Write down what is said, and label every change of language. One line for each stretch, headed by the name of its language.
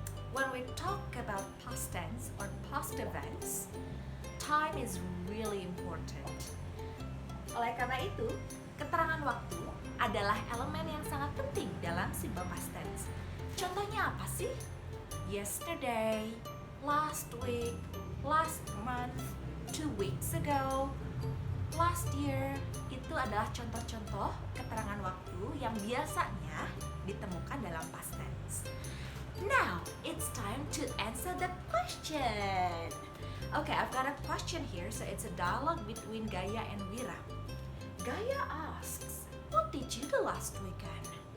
English: When we talk about past tense or past events, time is really important.
Indonesian: Oleh karena itu, keterangan waktu adalah elemen yang sangat penting dalam simple past tense. Contohnya apa sih?
English: Yesterday, last week, last month, 2 weeks ago, last year.
Indonesian: Itu adalah contoh-contoh keterangan waktu yang biasanya ditemukan dalam past tense.
English: Now, it's time to answer the question. Okay, I've got a question here, so it's a dialogue between Gaya and Wira. Gaya asks, "What did you do last weekend?"